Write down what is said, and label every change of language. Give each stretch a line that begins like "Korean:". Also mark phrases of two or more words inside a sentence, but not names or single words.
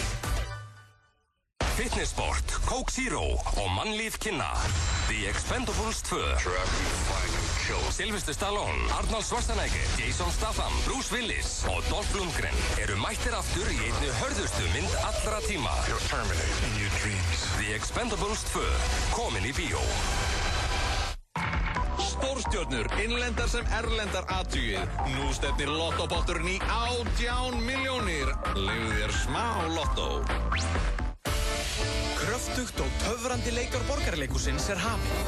Icelandic: Fitnessport, Coke Zero og mannlíf kynna. The Expendables 2. Sylvester Stallone, Arnold Schwarzenegger, Jason Statham, Bruce Willis og Dolph Lundgren eru mættir aftur í einni hörðustu mynd allra tíma.
English: You're terminating your dreams.
Icelandic: The Expendables 2, komin í bíó. Stórstjörnur, innlendar sem erlendar athugið. Nú stefnir lottopotturinn í 18 milljónir. Leyfðu þér smá lottó. Kröftugt og töfrandi leikár Borgarleikhússins er hafinn.